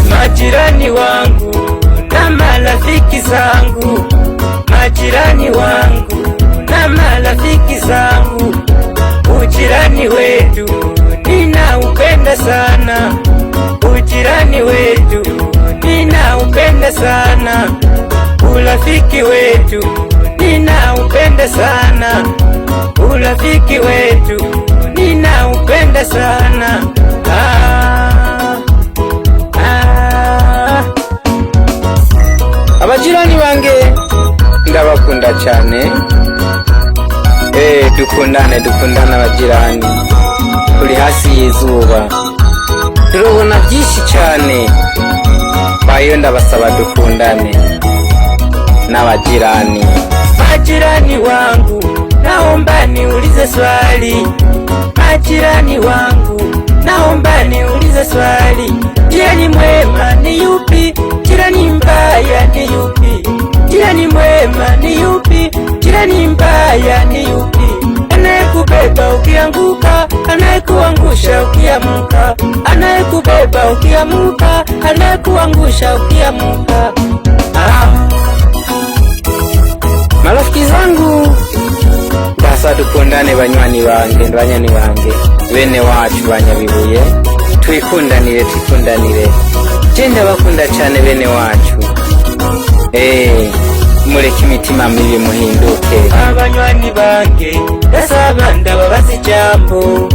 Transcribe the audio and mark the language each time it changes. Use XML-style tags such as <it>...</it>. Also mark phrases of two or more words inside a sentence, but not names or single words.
<sw>Majirani wangu na marafiki zangu, majirani wangu na marafiki zangu, ujirani wetu ninaupenda sana, ujirani wetu ninaupenda sana, urafiki wetu ninaupenda sana, urafiki wetu ninaupenda sana.</sw> <rw>Abajirani bange ndabakunda cyane. Dukundane abajirani, turi hasi y'izuba, turabona byinshi cyane. Bayo ndabasaba dukundane n'abajirani.</rw> <sw>Majirani wangu, naomba niulize swali. Majirani wangu, naomba niulize swali. Jirani mwema ni yupi? Jirani mbaya ni yupi? Jirani mwema ni yupi? Jirani mbaya ni yupi? Anayekubeba ukianguka, anayekuangusha ukiamuka, anayekubeba ukiamuka, anayekuangusha ukiamuka. Marafiki zangu,</sw> <rw>basa dukundane banywani bange, bene wacu banyabibuye, twikundanire. Jenda bakunda cyane bene wacu. Mureke imitima mibi muhinduke. Abanywani bange ndasaba ndababaza ijambo.</rw>